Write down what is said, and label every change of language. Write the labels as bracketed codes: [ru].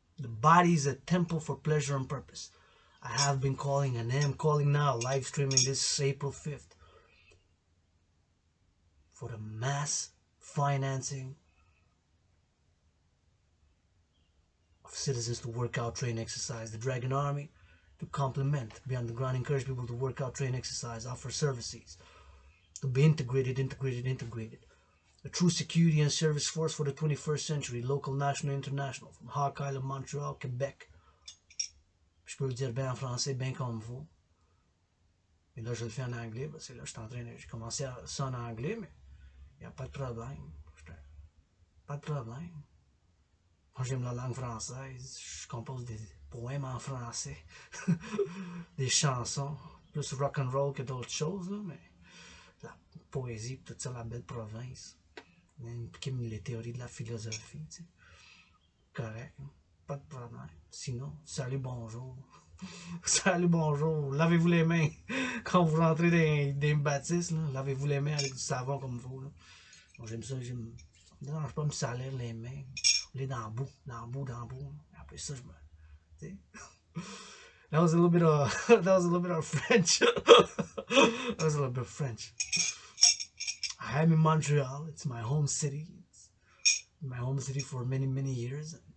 [en] The body is a temple for pleasure and purpose. I have been calling and am calling now, live streaming this April 5th, for the mass financing of citizens to work out, train, exercise. The Dragan Army to complement, be on the ground, encourage people to work out, train, exercise, offer services, to be integrated. A true security and service force for the 21st century, local, national, international, from Hawk Island, Montreal, Québec. [fr] Je peux le dire bien en français, bien comme vous. Et là, je le fais en anglais, parce que là, j'ai commencé à ça en anglais, mais il n'y a pas de problème. Pas de problème. Moi, j'aime la langue française. Je compose des poèmes en français. Des chansons. Plus rock and roll que d'autres choses, là, mais la poésie, tout ça, la belle province. Les théories de la philosophie, tu sais. Correct. Pas de problème. Sinon, salut, bonjour. Salut, bonjour. Lavez-vous les mains. Quand vous rentrez dans des bâtisses, lavez-vous les mains avec du savon comme il faut. Là. Bon, j'aime ça. Ça me dérange pas de me salir les mains. Aller dans le bout. Après ça, je me... Tu sais. [en] That was a little bit of French. That was a little bit of French. I am in Montreal. It's my home city. It's my home city for many, many years.